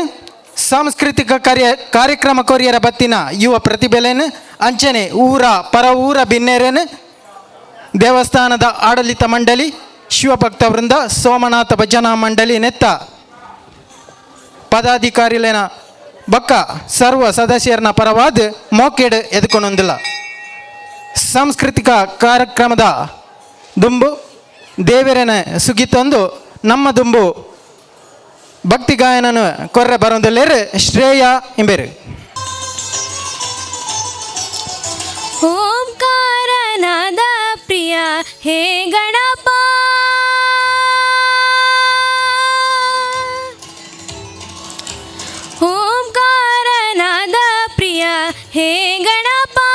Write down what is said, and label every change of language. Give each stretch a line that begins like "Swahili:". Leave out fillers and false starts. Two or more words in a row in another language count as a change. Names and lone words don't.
Tulu: ಸಾಂಸ್ಕೃತಿಕ ಕಾರ್ಯಕ್ರಮ ಕೊರಿಯರ ಬತ್ತಿನ ಯುವ ಪ್ರತಿಭೆಲೇನು ಅಂಚನೆ ಊರ ಪರ ಊರ ಭಿನ್ನೇರೇನು ದೇವಸ್ಥಾನದ ಆಡಳಿತ ಮಂಡಳಿ ಶಿವಭಕ್ತ ವೃಂದ ಸೋಮನಾಥ ಭಜನಾ ಮಂಡಳಿ ನೆತ್ತ ಪದಾಧಿಕಾರಿಲೇನ ಬೊಕ್ಕ ಸರ್ವ ಸದಸ್ಯರನ್ನ ಪರವಾದ ಮೋಕೆಡ್ ಎದ್ಕೊಂಡೊಂದಿಲ್ಲ. ಸಾಂಸ್ಕೃತಿಕ ಕಾರ್ಯಕ್ರಮದ ದುಂಬು ದೇವರನ ಸುಗಿತೊಂದು ನಮ್ಮ ದುಂಬು ಭಕ್ತಿ ಗಾಯನನು ಕೊರ್ರೆ ಬರೋದಿಲ್ಲೇರು ಶ್ರೇಯ ಎಂಬೇರು.
Kannada: ಓಂಕಾರನಾದ ಪ್ರಿಯ ಹೇ ಗಣಪ ಓಂಕಾರನಾದ ಪ್ರಿಯ ಹೇ ಗಣಪ